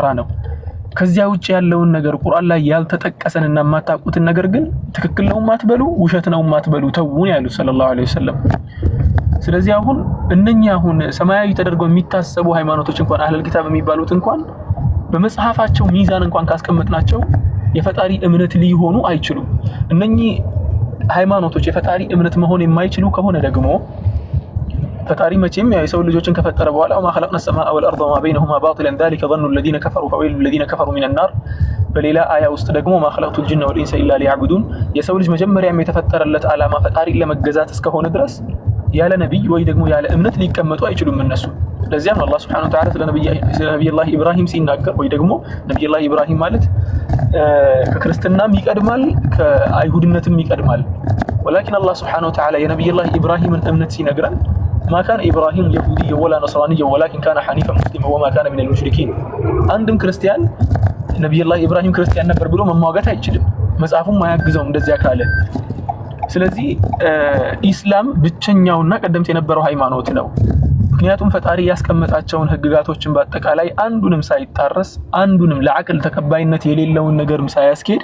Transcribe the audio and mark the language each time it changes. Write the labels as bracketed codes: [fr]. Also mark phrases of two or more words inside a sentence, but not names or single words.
[am] ነው ከዚያ ውጭ ያለውን ነገር ቁርአን ላይ ያልተጠቀሰንና ማታቁትን ነገር ግን ትክክል ነው ማትበሉ ውሸት ነው ማትበሉ ተውን ያሉት [ar] صلى الله عليه وسلم [am] ስለዚህ አሁን እነኛ አሁን ሰማያዊ ተደርገው የሚታሰቡ ሃይማኖቶች እንኳን [ar] أهل الكتاب [am] የሚባሉት እንኳን በመጽሐፋቸው ሚዛን እንኳን ካስቀመጥናቸው የፈጣሪ እምነት ሊሆኑ አይችሉም እነኚህ ሃይማኖቶች የፈጣሪ እምነት መሆን የማይችሉ ከሆነ ደግሞ ፈጣሪ መቼም የሰው ልጆችን ከፈጠረ በኋላ [ar] وما خلقنا السماء والارض وما بينهما باطلا ذلك ظن الذين كفروا فويل للذين كفروا من النار [am] በሌላ አያ ውስጥ ደግሞ [ar] ما خلقت الجن والانس الا ليعبدون [am] የሰው ልጅ መጀመሪያም የተፈጠረለት ዓላማ ፈጣሪ ለመገዛት እስከሆነ ድረስ ያለ ነብይ ወይ ደግሞ ያለ እምነት ሊቀመጡ አይችሉም እነሱ ለዚያም አላህ [ar] سبحانه وتعالى [am] ስለ ነብዩላህ ኢብራሂም ሲናገር ወይ ደግሞ ነብዩላህ ኢብራሂም ማለት ከክርስትናም ይቀድማል ከአይሁድነትም ይቀድማል [ar] ولكن الله سبحانه وتعالى [am] የነብዩላህ ኢብራሂምን እምነት ሲነግረን [ar] ما كان إبراهيم يهوديا ولا نصرانيا ولكن كان حنيفا مسلما وما كان من المشركين عندهم كريستيان نبي الله إبراهيم كريستيان [am] ነበር ብሎ መሟገት አይችልም መጽሐፉም ማያግዘው እንደዚያ ካለ ስለዚህ ኢስላም ብቸኛውና ቀደምት የነበረው ሃይማኖት ነው ምክንያቱም ፈጣሪ ያስቀመጣቸውን ህግጋቶችን በአጠቃላይ አንዱንም ሳይጣረስ አንዱንም ለዓቅል ተቀባይነት የሌለውን ነገርም ሳያስኬድ